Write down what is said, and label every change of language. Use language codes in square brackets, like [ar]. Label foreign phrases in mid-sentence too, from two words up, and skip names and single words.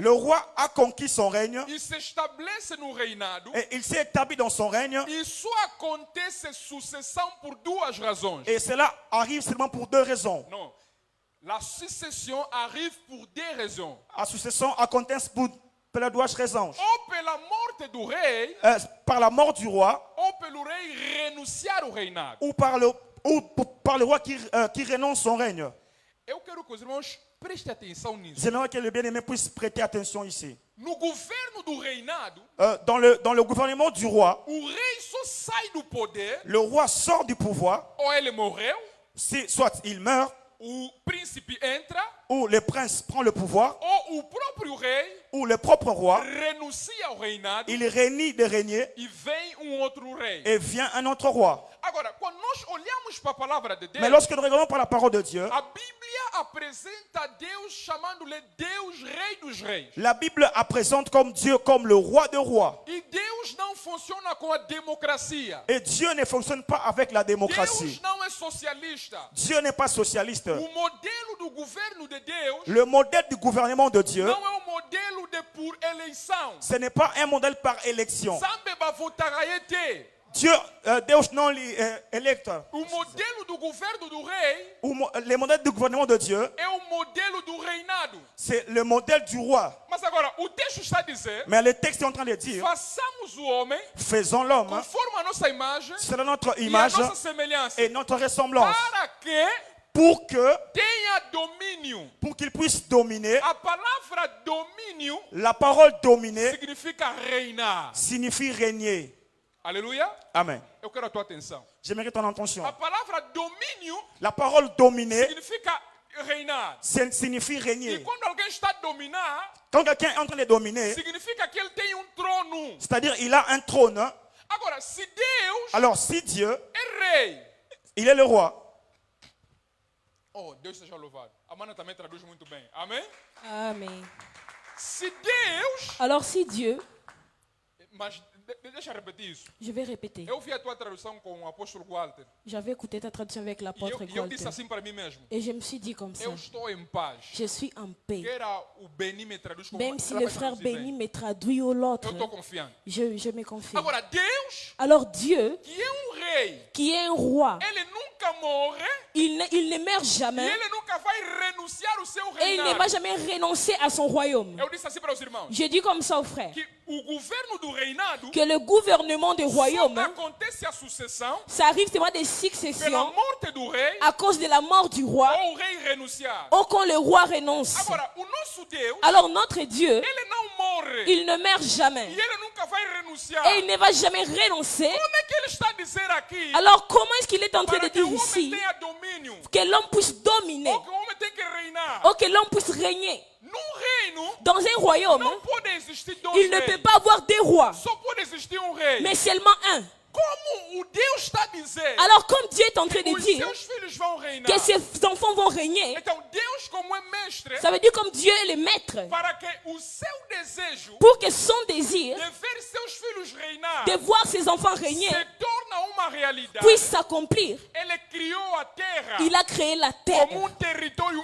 [fr] le roi a conquis son règne [pt] e se estabelece no reinado. [fr] et il s'est établi dans son règne. [pt] E só acontece sucessão por duas razões. [fr] Et cela arrive seulement pour deux raisons. [pt] Não. [fr] La succession arrive por deux raisons. La succession [pt] acontece por duas [fr] raisons. [pt] Ou pela morte do rei, [fr] Par la mort du roi [pt] ou pelo rei renunciar ao reinado. [fr] ou par le roi qui renonce son règne. [pt] Eu quero que os irmãos prestem atenção nisso. [fr] J'aimerais que le bien-aimé puisse prêter attention ici. [pt] No governo do reinado, [fr] Dans le gouvernement du roi, [pt] o rei só sai do poder, [fr] le roi sort du pouvoir, [pt] ou ele morreu, [fr] soit il meurt, [pt] o príncipe entra, [fr] ou le prince prend le pouvoir, [pt] ou o próprio rei [fr] ou le propre roi, [pt] renuncia ao reinado [fr] il renie de régner [pt] e vem outro rei. [fr] et vient un autre roi. [pt] Agora, quando nós olhamos para a palavra de Deus, [fr] Mais lorsque nous regardons par la parole de Dieu, [pt] a Bíblia apresenta Deus chamando-lhe Deus Rei dos Reis. [fr] La Bible présente comme Dieu, comme le roi de rois. [pt] E Deus não funciona com a democracia. [fr] Et Dieu ne fonctionne pas avec la [pt] Deus [fr] démocratie. [pt] não é socialista. [fr] Dieu n'est pas socialiste. [pt] O modelo do governo de Deus [fr] Le modèle du gouvernement de Dieu, [pt] não é um modelo de por eleição. [fr] ce n'est pas un modèle par élection. [ln] Zambe bavotaraye te. [fr] Dieu, Deus non électe. [pt] O modelo do governo do rei [fr] Le modèle du gouvernement de Dieu, [pt] é o modelo do reinado. [fr] c'est le modèle du roi. [pt] Mas agora, o texto está a dizer: [fr] Mais le texte est en train de dire, [pt] façamos o homem [fr] faisons l'homme [pt] conforme a nossa imagem [fr] selon notre [pt] e a [fr] image [pt] nossa semelhança, [fr] et notre ressemblance, [pt] para que [fr] pour [pt] tenha domínio. [fr] qu'il puisse dominer. [pt] A palavra domínio [fr] La parole dominer [pt] significa reinar. [fr] signifie régner. [pt] Aleluia. [fr] Amen. [pt] Eu quero a tua atenção. [fr] J'aimerais ton attention. [pt] A palavra domínio [fr] La parole dominer [pt] significa reinar. [fr] signifie [pt] E [fr] régner. [pt] quando alguém está a dominar, [fr] Quand quelqu'un est en train de dominer, [pt] significa que ele tem trono. [fr] c'est-à-dire il a un trône. [pt] Agora, se Deus [fr] Alors si Dieu, [pt] é rei, [fr] il est le roi. [pt] oh, Deus seja louvado. A Mana também traduz muito bem. Amém? [fr] Amen. [pt] Se Deus, [fr] Alors si Dieu, [pt] mas deixa eu repetir isso. [fr] je vais répéter, [pt] Eu vi a tua tradução com o apóstolo Walter. [fr] j'avais écouté ta traduction avec [pt] E [fr] l'apôtre [pt] eu disse [fr] Walter. [pt] assim para mim mesmo: [fr] Et je me suis dit comme ça, [pt] eu estou em paz. [fr] je suis en paix. [pt] Queira o Beni me traduz como [fr] Même si [pt] ela [fr] le [pt] vai [fr] frère [pt] traduzir [fr] Béni [pt] bem. [fr] me traduit ou l'autre, [pt] Eu estou confiante. [fr] je me confie. [pt] Agora, Deus, [fr] Alors Dieu, [pt] que é rei, [fr] qui est un roi, [pt] ele nunca morre [fr] il ne meurt [pt] e [fr] jamais [pt] ele nunca vai renunciar o seu [fr] et il ne [pt] reinado. [fr] va jamais renoncer à son royaume. [pt] Eu disse assim para os irmãos: [fr] Je dis comme ça aux frères, [pt] que o governo do reinado [fr] que le gouvernement du [pt] só [fr] royaume, [pt] acontece a sucessão [fr] ça arrive seulement des [pt] pela [fr] successions [pt] morte do rei [fr] à cause de la mort du roi [pt] ou o rei renunciar. [fr] ou quand le roi renonce. [pt] Agora, o nosso Deus, [fr] Alors notre Dieu, [pt] ele não morre [fr] il ne meurt [pt] e [fr] jamais [pt] ele nunca vai renunciar. [fr] et il ne va jamais renoncer. [pt] Como é que ele está a dizer aqui [fr] Alors comment est-ce qu'il est en train de [pt] para que [fr] dire [pt] o homem [fr] ici [pt] tenha domínio [fr] que l'homme puisse dominer [pt] ou que o homem tem que reinar? [fr] ou que l'homme puisse régner? [pt] Num reino [fr] Dans un royaume, [pt] não pode existir dois [fr] il ne [pt] reis. [fr] peut pas avoir deux rois, [pt] Só pode existir um rei. [fr] mais seulement un. [pt] Como o Deus está a dizer [fr] Alors comme Dieu est en train [pt] que [fr] de [pt] os [fr] dire [pt] seus filhos vão reinar, [fr] que ses enfants vont régner, [pt] então Deus, como é mestre, [fr] ça veut dire comme Dieu est le maître, [pt] para que o seu desejo [fr] pour que son désir [pt] de ver seus filhos reinar [fr] de voir ses enfants régner [pt] se torna uma realidade. [fr] puisse s'accomplir. [pt] Ele criou a terra [fr] Il a créé la terre [pt] como território